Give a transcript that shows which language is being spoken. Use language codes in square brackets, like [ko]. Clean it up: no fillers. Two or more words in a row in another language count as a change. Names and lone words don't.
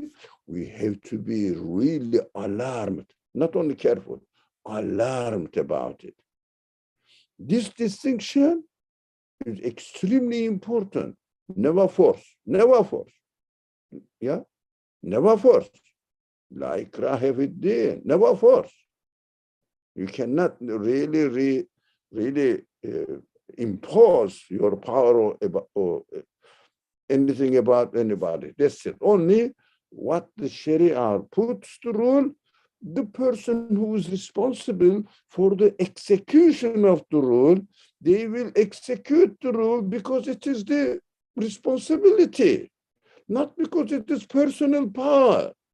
[en] We have to be really alarmed, not only careful, alarmed about it. This distinction is extremely important. Never force. Yeah, never force. [ar] لا إكراه في الدين. [en] Never force. You cannot really impose your power or anything about anybody. That's it. Only what the Sharia puts the rule, the person who is responsible for the execution of the rule, they will execute the rule because it is the responsibility, not because it is personal power.